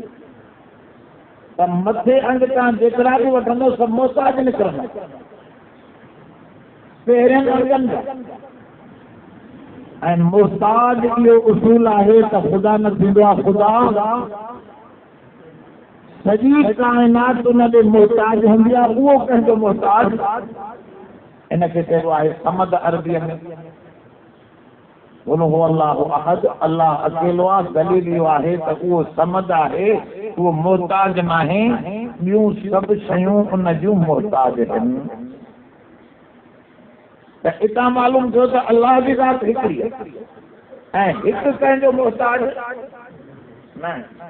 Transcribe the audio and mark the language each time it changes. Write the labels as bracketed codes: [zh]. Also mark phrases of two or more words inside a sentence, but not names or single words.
[sd] त मथे अंग तव्हां जेतिरा बि वठंदो सभु मोहताज निकिरंदा पहिरियनि अंगनि जा। ऐं मोहताज इहो उसूल आहे त ख़ुदा न थींदो आहे। ख़ुदा सॼी काइनात उनजे मोहताज हूंदी आहे, उहो कंहिंजो मोहताज। इनखे चइबो आहे समद अरबीअ में। बोलो हो [ar] अल्लाहु अहद, [sd] अल्लाह अकेलो आहे। दलील इहो आहे त उहो समद आहे, उहो मोहताज न आहे, ॿियूं सभु शयूं उन जूं मोहताज आहिनि। त हितां मालूम थियो त अल्लाह जी ज़ात हिकिड़ी आहे ऐं हिकु कंहिंजो मोहताज न।